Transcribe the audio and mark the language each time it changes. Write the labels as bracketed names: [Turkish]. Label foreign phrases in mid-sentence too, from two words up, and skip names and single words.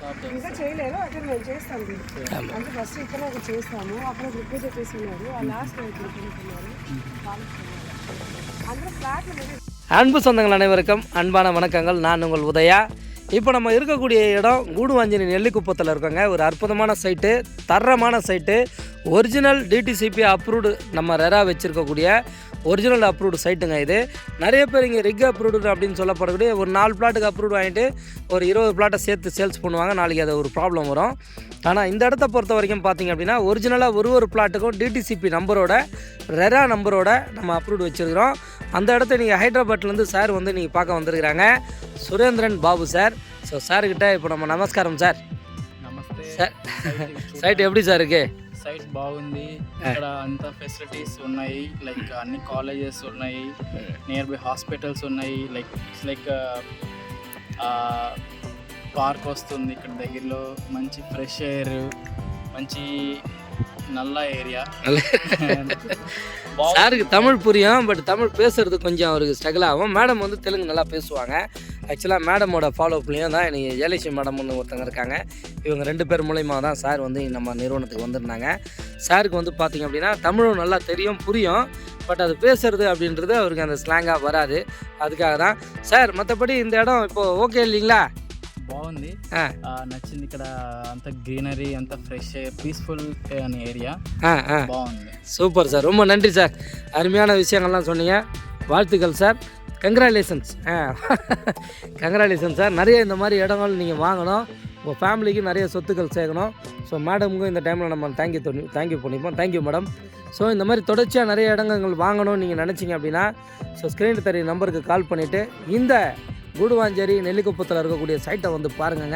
[Telugu] ఇంకా చేయలేదు. అక్కడ మేము చేస్తాం అంటే ఫస్ట్ ఇక్కడ ఒకటి చేస్తాము, అక్కడ ఒక పూజ చేస్తున్నారు, లాస్ట్ అనుకున్నారు అందరూ ఫ్లాట్లు. [Tamil] அன்பு சொந்தங்கள் அனைவருக்கும் அன்பான வணக்கங்கள். நான் உங்கள் உதயா. இப்போ நம்ம இருக்கக்கூடிய இடம் கூடுவாஞ்சேரி நெல்லிக்குப்பத்தில் இருக்கோங்க. ஒரு அற்புதமான சைட்டு, தரமான சைட்டு, [English] original DTCP approved, [Tamil] நம்ம ரெரா வச்சுருக்கக்கூடிய [English] original approved site [Tamil] இது. நிறைய பேர் இங்கே [English] rig approved [Tamil] அப்படின்னு சொல்லப்படக்கூடிய ஒரு 4 பிளாட்டுக்கு அப்ரூவ்டு வாங்கிட்டு ஒரு 20 பிளாட்டை சேர்த்து சேல்ஸ் பண்ணுவாங்க. நாளைக்கு அது ஒரு ப்ராப்ளம் வரும். ஆனால் இந்த இடத்த பொறுத்த வரைக்கும் பார்த்திங்க அப்படின்னா ஒரிஜினலாக ஒரு பிளாட்டுக்கும் டிடிசிபி நம்பரோட ரெரா நம்பரோட நம்ம அப்ரூவ்டு வச்சுருக்கிறோம். அந்த இடத்த நீங்கள் ஹைதராபாத்லேருந்து சார் வந்து நீங்கள் பார்க்க வந்திருக்கிறாங்க, சுரேந்திரன் பாபு சார். ஸோ சார்கிட்ட இப்போ நம்ம நமஸ்காரம் సార్. [Telugu] నమస్తే [Tamil] సార్. సైట్ எப்படி సార్ இருக்கு? [Telugu] సైట్ బాగుంది. ఇక్కడ అంతా ఫెసిలిటీస్ ఉన్నాయి, లైక్ అన్ని కాలేజెస్ ఉన్నాయి, [English] near by hospitals [Telugu] ఉన్నాయి, లైక్ పార్క్ వస్తుంది ఇక్కడ దగ్గరలో, మంచి [English] fresh air, [Telugu] మంచి [Tamil] நல்ல ஏரியா. சாருக்கு தமிழ் புரியும், பட் தமிழ் பேசுறது கொஞ்சம் அவருக்கு ஸ்ட்ரகிள் ஆகும். மேடம் வந்து தெலுங்கு நல்லா பேசுவாங்க. ஆக்சுவலாக மேடமோட ஃபாலோப்லேயும் தான் எனக்கு ஜெயலட்சுமி மேடம்னு ஒருத்தங்க இருக்காங்க. இவங்க 2 பேர் மூலயமா தான் சார் வந்து நம்ம நிறுவனத்துக்கு வந்திருந்தாங்க. சாருக்கு வந்து பார்த்திங்க அப்படின்னா தமிழும் நல்லா தெரியும், புரியும், பட் அது பேசுறது அப்படின்றது அவருக்கு அந்த ஸ்லாங்காக வராது. அதுக்காக தான் சார். மற்றபடி இந்த இடம் இப்போது ஓகே இல்லைங்களா? [Telugu] బాగుంది, నచ్చింది. ఇక్కడ అంత గ్రీనరీ, అంత [English] fresh air, peaceful area [Telugu] బాగుంది. [Tamil] சூப்பர் சார், ரொம்ப நன்றி சார். அருமையான விஷயங்கள்லாம் சொன்னீங்க. வாழ்த்துக்கள் சார். கங்க்ராச்சுலேஷன்ஸ். கங்க்ராச்சுலேஷன் சார். நிறைய இந்த மாதிரி இடங்கள் நீங்கள் வாங்கணும், உங்கள் ஃபேமிலிக்கு நிறைய சொத்துக்கள் சேர்க்கணும். ஸோ மேடமுக்கும் இந்த டைமில் நம்ம தேங்க்யூ பண்ணிப்போம். [English] thank you madam. [Tamil] ஸோ இந்த மாதிரி தொடர்ச்சியாக நிறைய இடங்கள் வாங்கணும்னு நீங்கள் நினச்சிங்க அப்படின்னா ஸோ ஸ்க்ரீனில் தெரிய நம்பருக்கு கால் பண்ணிவிட்டு இந்த கூடுவாஞ்சேரி நெல்லிக்குப்பத்தில் இருக்கக்கூடிய சைட்டை வந்து பாருங்கங்க.